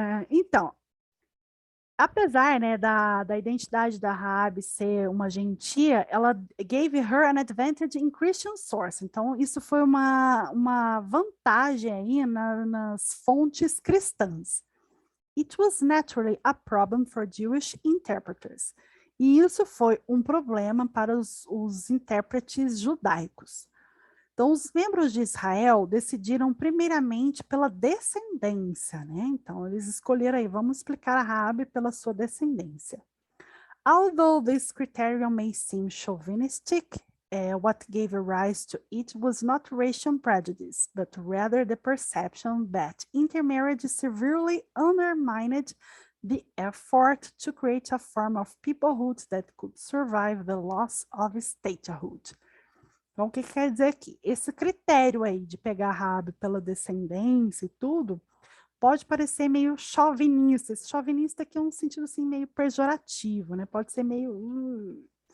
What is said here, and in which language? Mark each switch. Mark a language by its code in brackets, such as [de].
[pt] Então, apesar, né, da identidade da Raabe ser uma gentia, ela [en] gave her an advantage in Christian source. [pt] Então, isso foi uma vantagem aí nas fontes cristãs. [en] It was naturally a problem for Jewish interpreters. [pt] E isso foi um problema para os intérpretes judaicos. Então, os membros de Israel decidiram primeiramente pela descendência, né? Então, eles escolheram aí, vamos explicar a Raabe pela sua descendência. [en] Although this criterion may seem chauvinistic, what gave rise to it was not racial prejudice, but rather the perception that intermarriage severely undermined the effort to create a form of peoplehood that could survive the loss of statehood. [pt] Então, o que quer dizer aqui? Esse critério aí de pegar a Raabe pela descendência e tudo, pode parecer meio chauvinista. Esse chauvinista aqui é um sentido assim meio pejorativo, né? Pode ser meio...